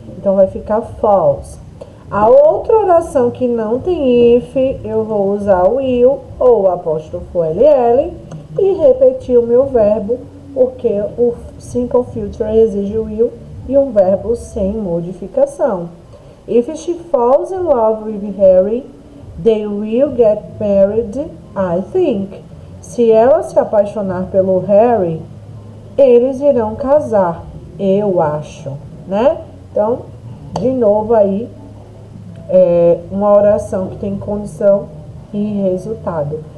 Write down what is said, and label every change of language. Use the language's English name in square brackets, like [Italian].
[Portuguese] Então vai ficar false. A outra oração que não tem if, eu vou usar o will ou o apóstrofo LL e repetir o meu verbo, porque o simple future exige o will e um verbo sem modificação. [English] If she falls in love with Harry, they will get married, I think. [Portuguese] Se ela se apaixonar pelo Harry, eles irão casar, eu acho, né? Então, de novo aí, uma oração que tem condição e resultado.